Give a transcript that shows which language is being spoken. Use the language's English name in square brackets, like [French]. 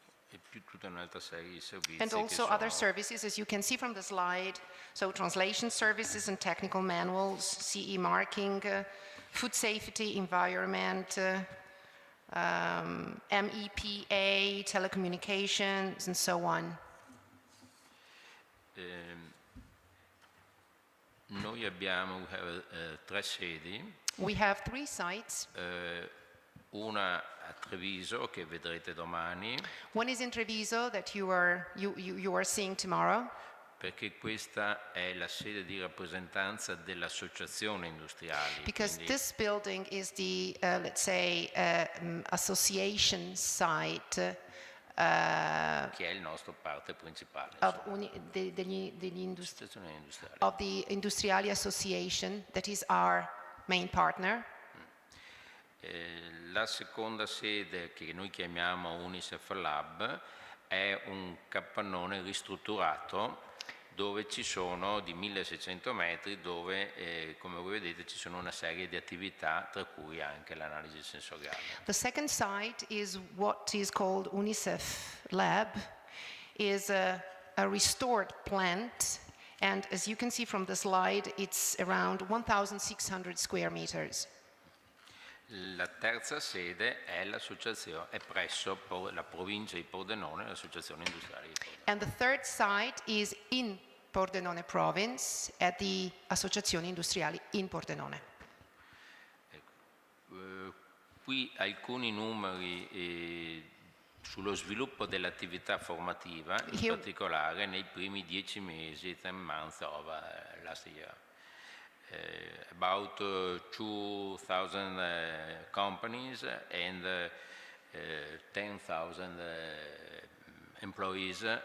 [Italian] E più tutta un'altra serie di servizi. [English] And also other services, as you can see from the slide, so translation services and technical manuals, CE marking, food safety, environment, MEPA, telecommunications, and so on. [Italian] Noi abbiamo 3 sedi. [English] We have 3 sites. [Italian] Una a Treviso che vedrete domani. [English] One is in Treviso that you are seeing tomorrow. [Italian] perché questa è la sede di rappresentanza dell'associazione industriali. [English] Because [Italian] quindi [English] this building is the, let's say, association site [Italian] che è il nostro parte principale, [English] of, [Italian] insomma, associazione industriale. [English] of the Industriali Association, that is our main partner. [Italian] La seconda sede, che noi chiamiamo UNIS&F Lab, è un capannone ristrutturato dove ci sono di 1600 metri, dove come voi vedete ci sono una serie di attività, tra cui anche l'analisi sensoriale. [English] The second site is what is called UNICEF Lab, is a restored plant, and as you can see from the slide, it's around 1,600 square meters. [Italian] La terza sede è l'associazione, è presso la provincia di Pordenone, l'associazione industriale di Pordenone. [English] And the third site is in Pordenone province at the Associazioni Industriali in Pordenone. [Italian] Qui alcuni numeri sullo sviluppo dell'attività formativa, in particolare nei primi 10 mesi, [English] 10 months of last year. About 2,000 companies and 10,000 employees